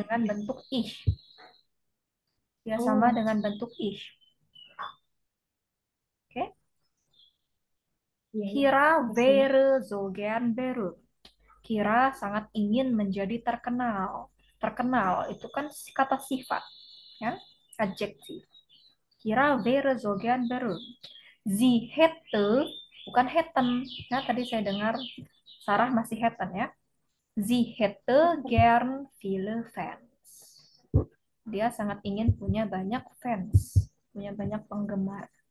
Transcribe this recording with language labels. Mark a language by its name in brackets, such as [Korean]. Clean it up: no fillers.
[Indonesian] dengan bentuk ich. Dia sama dengan bentuk ich. Oke. iya, iya. [German] Kira [Indonesian] Makasih ya. [German] wäre so gern berühmt. [Indonesian] Kira sangat ingin menjadi terkenal. Terkenal itu kan kata sifat, ya, adjektif. [German] Kira wäre so gern berühmt. Sie hätte, bukan hätten. [Indonesian] Ya, tadi saya dengar Sarah masih hätten ya. [German] Sie hätte gern viele Fans. [Indonesian] Dia sangat ingin punya banyak fans, punya banyak penggemar.